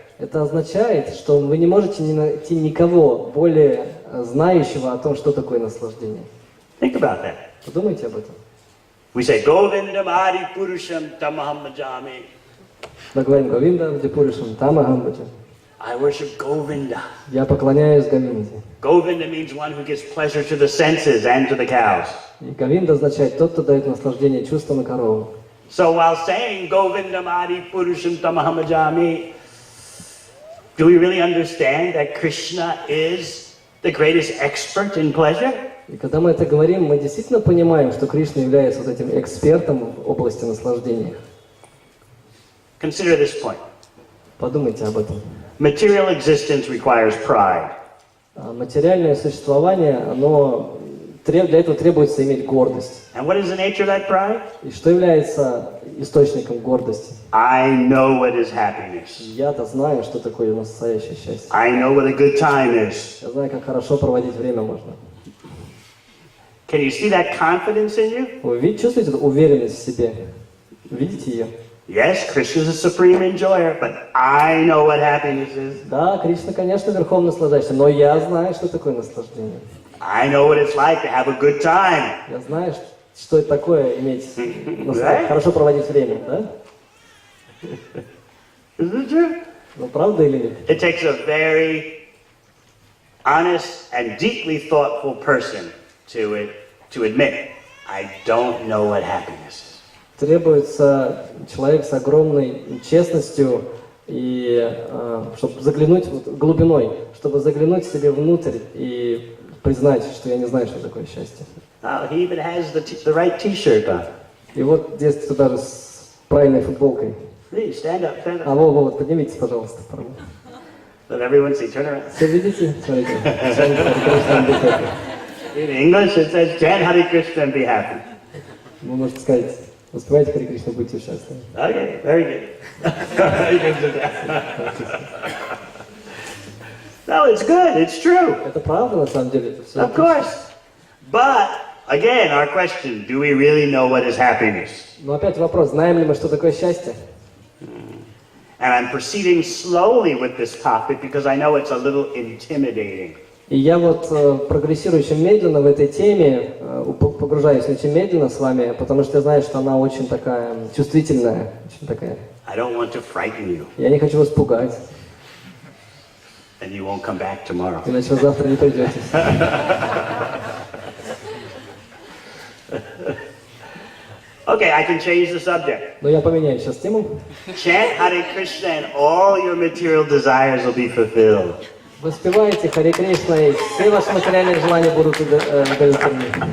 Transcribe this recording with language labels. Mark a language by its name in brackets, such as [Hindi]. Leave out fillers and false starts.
[Russian] Это означает, что вы не можете найти никого более знающего о том, что такое наслаждение. [English] Think about that. [Russian] Подумайте об этом. [English] We say, [Sanskrit] Govindam Adi Purusham Tamaham Bhajami. [Russian] Мы говорим Говинда, Вдипуришам, Тамахамбаджа. [English] I worship Govinda. [Russian] Я поклоняюсь Говинде. [English] Govinda means one who gives pleasure to the senses and to the cows. [Russian] И Говинда означает тот, кто дает наслаждение чувствам и коровам. [English] So while saying [Sanskrit] Govindam Adi Purusham Tamaham Bhajami, [English] do we really understand that Krishna is the greatest expert in pleasure? [Russian] И когда мы это говорим, мы действительно понимаем, что Кришна является вот этим экспертом в области наслаждения. [English] Consider this point. [Russian] Подумайте об этом. [English] Material existence requires pride. [Russian] Материальное существование, для этого требуется иметь гордость. [English] And what is the nature of that pride? [Russian] И что является источником гордости? [English] I know what is happiness. [Russian] Я-то знаю, что такое настоящее счастье. [English] I know what a good time is. [Russian] Я знаю, как хорошо проводить время можно. [English] Can you see that confidence in you? [Russian] Вы чувствуете эту уверенность в себе? Видите ее? [English] Yes, Krishna is a supreme enjoyer, but I know what happiness is. [Russian] Да, Кришна, конечно, верхом наслаждаешься, но я знаю, что такое наслаждение. [English] I know what it's like to have a good time. [Russian] Я знаю, что это такое иметь, хорошо проводить время, да? [English] Isn't it true? [Russian] Ну, правда или нет? [English] It takes a very honest and deeply thoughtful person to admit, I don't know what happiness is. [Russian] Требуется человек с огромной честностью и чтобы заглянуть глубиной, чтобы заглянуть себе внутрь и признать, что я не знаю, что такое счастье. [English] Oh, he even has the right T-shirt on. [Russian] И вот здесь даже с правильной футболкой. [English] Please stand up, stand up. [Russian] Вот, поднимитесь, пожалуйста. [English] Let everyone see. Turn around. [Russian] Все видите? Смотрите. [English] In English, it says, "Chant Hare Krishna and be happy." [Russian] Вы можете сказать, воспевайте Харе Кришну, будьте счастливы. [English] Okay, very good. You can sit down. No, it's good. It's true. [Russian] Это правда, на самом деле. Это все [English] Of course. But again, our question: do we really know what is happiness? [Russian] Но опять вопрос: знаем ли мы, что такое счастье? [English] And I'm proceeding slowly with this topic because I know it's a little intimidating. [Russian] И я вот прогрессирую очень медленно в этой теме, погружаюсь очень медленно с вами, потому что я знаю, что она очень такая чувствительная, очень такая. [English] I don't want to frighten you, [Russian] Я не хочу вас пугать, [English] and you won't come back tomorrow. [Russian] иначе вы завтра не придете. [English] Okay, I can change the subject. [Russian] Но я поменяю сейчас тему. [English] Chant Hare Krishna and all your material desires will be fulfilled. [Russian] Воспевайте Харе Кришна, и все ваши материальные желания будут удовлетворены.